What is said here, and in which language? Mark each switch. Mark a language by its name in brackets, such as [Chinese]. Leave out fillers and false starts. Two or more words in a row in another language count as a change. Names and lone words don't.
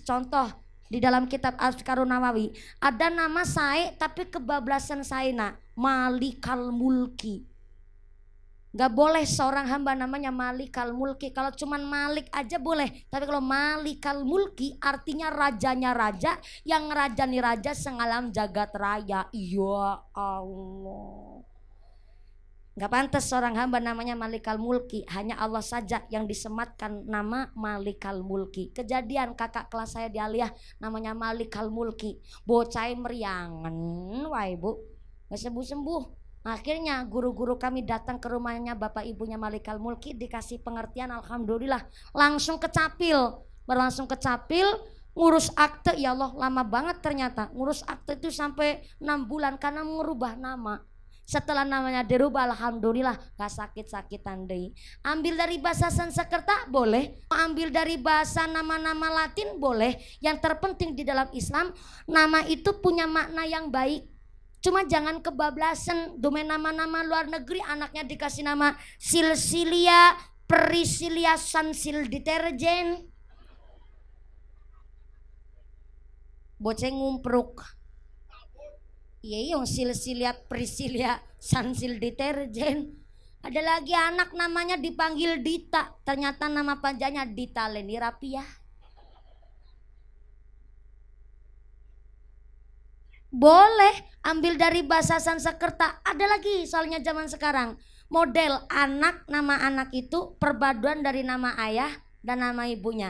[Indonesian] Contoh di dalam kitab Azkarun Nawawi ada nama sae tapi [Javanese] kebablasan saena, [Indonesian] Malikal Mulki. Gak boleh seorang hamba namanya Malikal Mulki. Kalau cuman Malik aja boleh, tapi kalau Malikal Mulki artinya rajanya raja yang ngerajani raja sengalam jagat raya. [Arabic] Ya Allah, [Indonesian] gak pantas seorang hamba namanya Malikal Mulki. Hanya Allah saja yang disematkan nama Malikal Mulki. Kejadian kakak kelas saya di Aliyah namanya Malikal Mulki, [Javanese] bocah meriangan, [Indonesian] wah ibu gak sembuh-sembuh. Akhirnya guru-guru kami datang ke rumahnya bapak ibunya Malikal Mulki, dikasih pengertian, alhamdulillah langsung kecapil. Berlangsung kecapil, ngurus akte, [Arabic] ya Allah [Indonesian] lama banget ternyata. Ngurus akte itu sampai 6 bulan karena merubah nama. Setelah namanya dirubah, alhamdulillah gak sakit-sakitan deh. Ambil dari bahasa Sanskerta boleh, ambil dari bahasa nama-nama Latin boleh. Yang terpenting di dalam Islam, nama itu punya makna yang baik. Cuma jangan kebablasan, domain nama-nama luar negeri anaknya dikasih nama Silsilia, Priscilia, Sansil deterjen. [Javanese] Boceng ngumpruk. [Indonesian] Iya, yang Silsilia, Priscilia, Sansil deterjen. Ada lagi anak namanya dipanggil Dita, ternyata nama panjangnya Dita Leni Rapiah. Boleh ambil dari bahasa Sanskerta. Ada lagi soalnya zaman sekarang, Model anak, nama anak itu perpaduan dari nama ayah dan nama ibunya.